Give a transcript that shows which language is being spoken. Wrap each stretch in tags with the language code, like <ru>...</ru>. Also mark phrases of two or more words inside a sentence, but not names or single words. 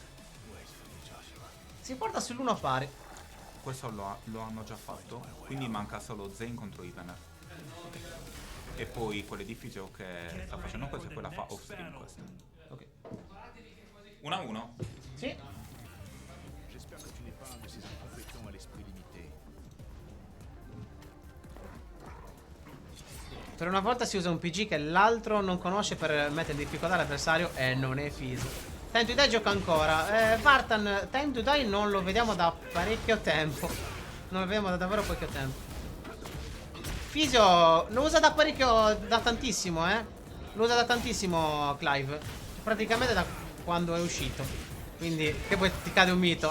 <it>Si porta sull'1 pari. Questo lo hanno già fatto, quindi manca solo Zane contro Ivener. E poi quelle di Fisio che sta facendo questo e quella fa</it> <en>off stream</en> <it>questa. Ok. 1-1. Sì.</it> <fr>J'espère que tu n'es pas un de ces incompétents à l'esprit limité.</fr> <it>Per una volta si usa un PG che l'altro non conosce per mettere in difficoltà l'avversario e non è Fisio. Time to Die gioca ancora. Vartan, Time to Die non lo vediamo da parecchio tempo. Non lo vediamo da davvero parecchio tempo. Fisio lo usa da parecchio, da tantissimo, Lo usa da tantissimo Clive. Praticamente da quando è uscito. Quindi, che poi ti cade un mito.</it>